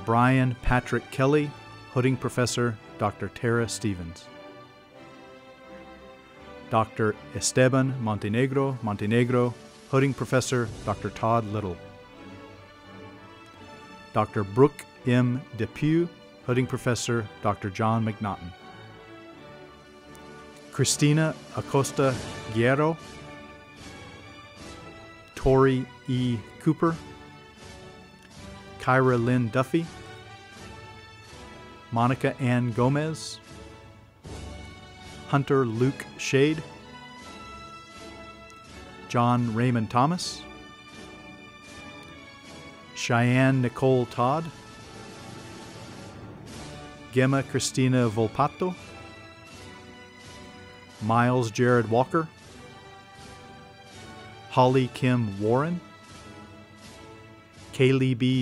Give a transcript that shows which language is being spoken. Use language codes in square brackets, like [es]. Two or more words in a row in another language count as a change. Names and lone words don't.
[en] Brian Patrick Kelly, Hooding Professor, Dr. Tara Stevens. Dr. Esteban Montenegro, Hooding Professor Dr. Todd Little. Dr. Brooke M. Depew, Hooding Professor Dr. John McNaughton. Christina Acosta Guerrero, Tori E. Cooper, Kyra Lynn Duffy, Monica Ann Gomez, Hunter Luke Shade, John Raymond Thomas, Cheyenne Nicole Todd, Gemma Christina Volpato, Miles Jared Walker, Holly Kim Warren, Kaylee B.